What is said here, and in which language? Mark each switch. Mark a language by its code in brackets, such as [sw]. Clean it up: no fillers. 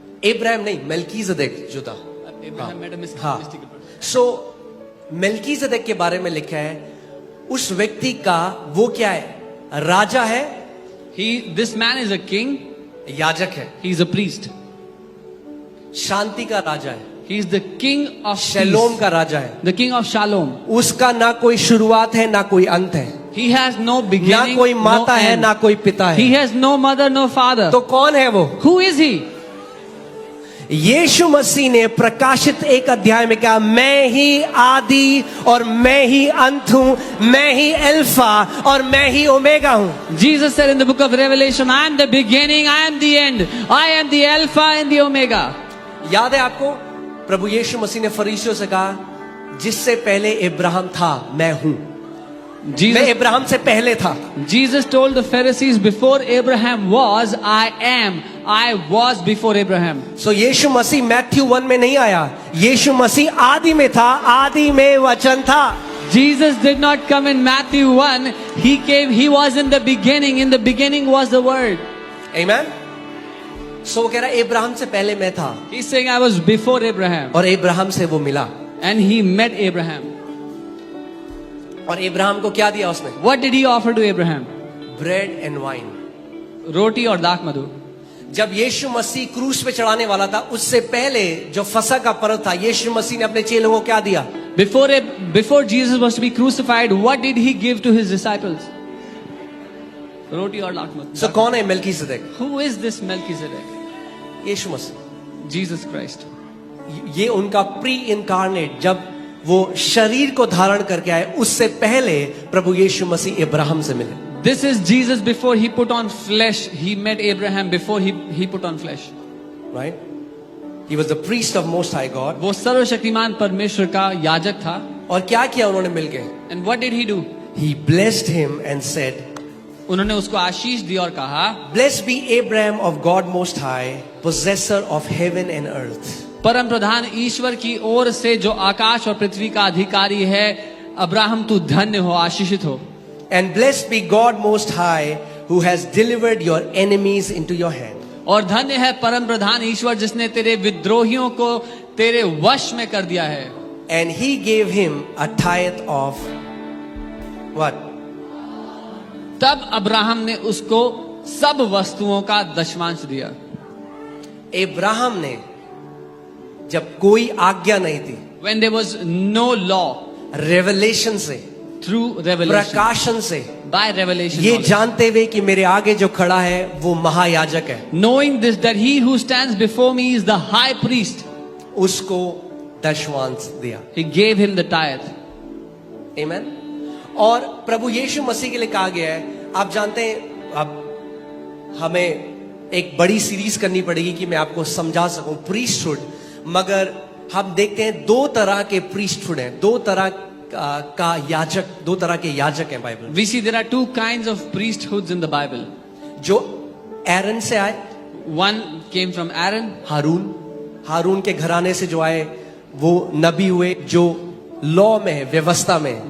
[hi] इब्राहिम नहीं, मेल्कीज़ेदेक जो था. [en] Abraham met a [hi] हाँ. [en] mystical person. [hi] So मेल्कीज़ेदेक के बारे में लिखा है, उस व्यक्ति का वो क्या है, राजा है, [en] This man is a king, [hi] याजक है, [en] he is a priest, [hi] शांति का राजा है. [en] He is the king of [hi] शलोम [en] peace, [hi] का राजा है। [en] the king of shalom. [hi] उसका ना कोई शुरुआत है ना कोई अंत है, [en] He has no [hi] ना [en] beginning, [hi] कोई [en] no [hi] माता है [en] end. [hi] ना कोई पिता [en] He [hi] है। [en] has no mother, no father. [hi] तो कौन है वो? [en] Who is he? [hi] यीशु मसीह ने प्रकाशित एक अध्याय में कहा, मैं ही आदि और मैं ही अंत हूं, मैं ही अल्फा और मैं ही ओमेगा हूं। [en] Jesus said in the book of Revelation, I am the beginning, I am the end, I am the Alpha and the Omega. [hi] याद है आपको, प्रभु यीशु मसीह ने फरीसियों से कहा, जिससे पहले इब्राहिम था मैं हूं। मैं [en] Jesus, [hi] इब्राहिम से पहले था। [en] Jesus told the Pharisees, before Abraham was, I am. I was before Abraham. [hi] So Yeshu Masih Matthew 1 में नहीं आया, यीशु मसीह आदि में था, आदि में वचन था। [en] Jesus did not come in Matthew 1. He came, he was in the beginning. In the beginning was the Word. [hi] आमेन। सो वो कह रहा है इब्राहिम से पहले मैं था, [en] He's saying, I was before Abraham. [hi] और इब्राहिम से वो मिला। [en] And he met Abraham. [hi] और इब्राहिम को क्या दिया उसने? [en] What did he offer to Abraham? Bread and wine. [hi] Roti और दाख मधु. जब यीशु मसीह क्रूस पे चढ़ाने वाला था, उससे पहले जो फसह का पर्व था, यीशु मसीह ने अपने चेलों को क्या दिया? [en] Before Jesus was to be crucified, what did he give to his disciples? [hi] Roti और दाख मधु. सो कौन है Melchizedek? [en] Who is this Melchizedek? [hi] Yeshu Masih. [en] Jesus Christ. [hi] ये उनका प्री इनकारनेट, जब वो शरीर को धारण करके आए, उससे पहले प्रभु यीशु मसीह इब्राहिम से मिले। [en] This is Jesus before he put on flesh. He met Abraham before he put on flesh. Right? He was the priest of Most High God. [hi] वो सर्वशक्तिमान परमेश्वर का याजक था. और क्या किया उन्होंने मिलके? [en] And what did he do? He blessed him and said, [hi] उन्होंने उसको आशीष दी और कहा, [en] Blessed be Abraham of God Most High, possessor of heaven and earth. [hi] परम प्रधान ईश्वर की ओर से जो आकाश और पृथ्वी का अधिकारी है, अब्राहम तू धन्य हो, आशीषित हो. [en] And blessed be God Most High, who has delivered your enemies into your hand. [hi] और धन्य है परम प्रधान ईश्वर जिसने तेरे विद्रोहियों को तेरे वश में कर दिया है. [en] And he gave him a tithe of what? [hi] तब अब्राहम ने उसको सब वस्तुओं का दशमांश दिया. इब्राहिम ने, जब कोई आज्ञा नहीं थी, [en] When there was no law, [hi] revelation से, [en] through revelation, [hi] प्रकाशन से, [en] by revelation, [hi] ये [en] knowledge. [hi] जानते हुए कि मेरे आगे जो खड़ा है वो महायाजक है, [en] Knowing this, that he who stands before me is the high priest, [hi] उसको दशमांश दिया। [en] he gave him the tithe. [hi] आमेन। और प्रभु यीशु मसीह के लिए कहा गया है, आप जानते हैं, अब हमें एक बड़ी सीरीज करनी पड़ेगी कि मैं आपको समझा सकूं प्रीस्टहुड, मगर हम देखते हैं दो तरह के प्रीस्टहुड हैं, दो तरह का याजक, दो तरह के याजक हैं Bible. [en] We see there are two kinds of priesthoods in the Bible. [hi] जो एरन से आए, [en] One came from Aaron, [hi] हारून के घराने से जो आए वो नबी हुए, जो लॉ में है, व्यवस्था में।